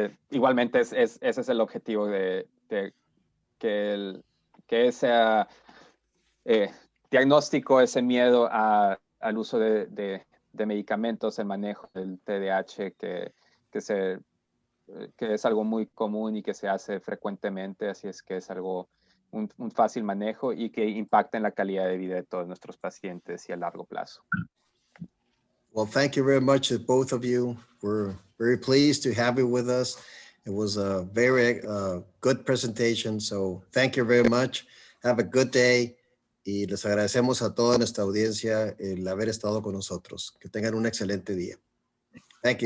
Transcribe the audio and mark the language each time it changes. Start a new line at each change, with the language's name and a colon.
Spanish: Igualmente ese es el objetivo de que ese diagnóstico, ese miedo al uso de medicamentos, el manejo del TDAH, que es algo muy común y que se hace frecuentemente, así es que es algo, un fácil manejo y que impacta en la calidad de vida de todos nuestros pacientes y a largo plazo.
English: Well, thank you very much to both of you. We're very pleased to have you with us. It was a very good presentation, so thank you very much. Have a good day
Spanish: y les agradecemos a toda nuestra audiencia el haber estado con nosotros. Que tengan un excelente día.
English: Thank you.